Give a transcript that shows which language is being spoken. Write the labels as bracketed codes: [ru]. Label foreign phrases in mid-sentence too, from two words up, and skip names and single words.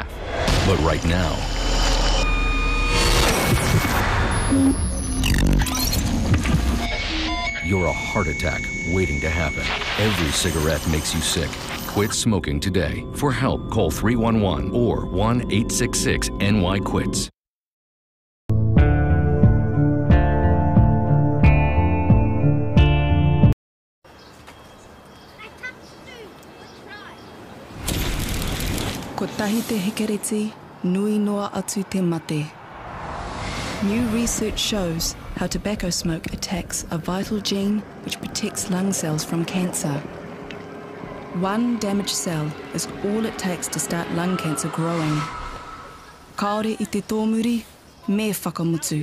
[en] But right now, you're a heart attack waiting to happen. Every cigarette makes you sick. Quit smoking today. For help, call 311 or 1-866-NY-QUITS. [mi] Ko tahi te hekereti, nui noa atu te mate. [en] New research shows how tobacco smoke attacks a vital gene which protects lung cells from cancer. One damaged cell is all it takes to start lung cancer growing. [mi] Kaore I te tōmuri, me whakamutu.